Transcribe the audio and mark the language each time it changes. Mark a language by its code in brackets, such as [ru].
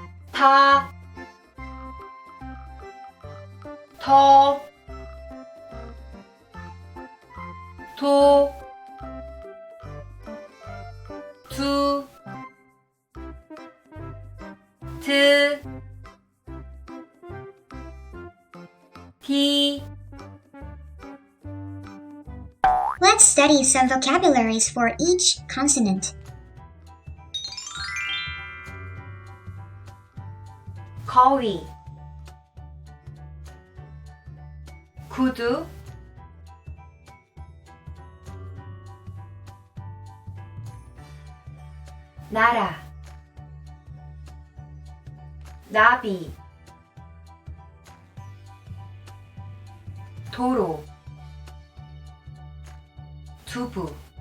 [ko] 다, 더, 도, 두, 드, 디. [en] Let's study some vocabularies for each consonant. [ko] 거위, 구두, 나라, 나비, 도로, 두부.